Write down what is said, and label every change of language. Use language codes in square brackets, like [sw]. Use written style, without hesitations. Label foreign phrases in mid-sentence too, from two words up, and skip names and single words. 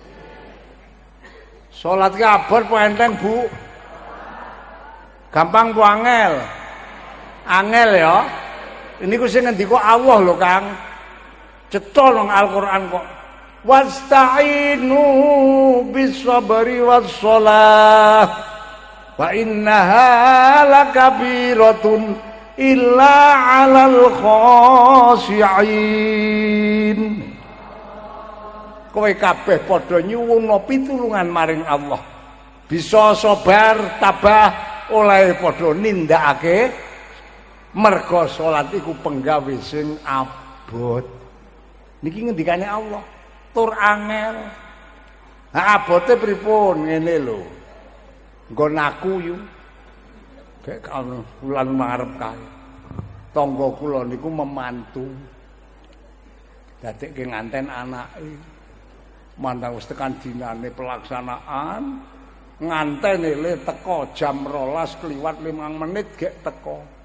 [jv] Salat ki abot apa enteng, Bu? Gampang apa angel? Angel ya. Niku sing ngendika Allah lho, Kang. Cetha nang Al-Qur'an kok. [ar] واستعينوا بالصبر والصلاة. وإنها لكبيرة إلا على الخاشعين. [jv] kowe kabeh padha nyuwun pitulungan maring Allah. Bisa sabar tabah oleh padha nindakake merga salat iku penggawe sing abot. Niki ngendikane Allah, tur angel. Ha abote pripun ngene lho. Nggon aku yu. [id] Kayak kalau [jv] bulan ngarep kae. Tangga kula niku memantu. Dadekke nganten anake. Mandang wis tekan dinane pelaksanaan, ngantene le teko jam 12 kliwat 5 menit gek teko.